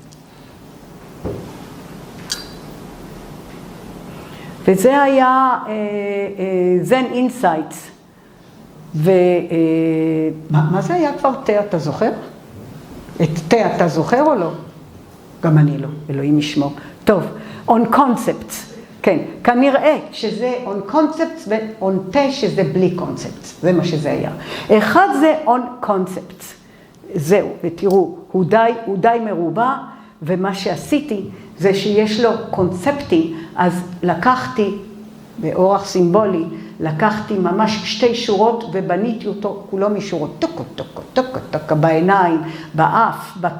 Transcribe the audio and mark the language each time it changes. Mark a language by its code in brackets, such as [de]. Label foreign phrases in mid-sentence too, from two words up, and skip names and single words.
[he] וזה היה Zen Insights. ומה זה היה כבר תה, אתה זוכר? את תה אתה זוכר או לא? גם אני לא, אלוהים ישמור. טוב, [en] on concepts. [he] כן, כנראה שזה [en] on concepts [he] ו-on תה שזה בלי concepts. זה מה שזה היה. אחד זה [en] on concepts. [he] זהו, ותראו, הוא די מרובע, ומה שעשיתי זה שיש לו קונספטים, אז לקחתי באורח סימבולי, לקחתי ממש 2 שורות ובניתי אותו כולו משורות, טוקו, טוקו, טוקו, טוקו, בעיניים, באף, בפה.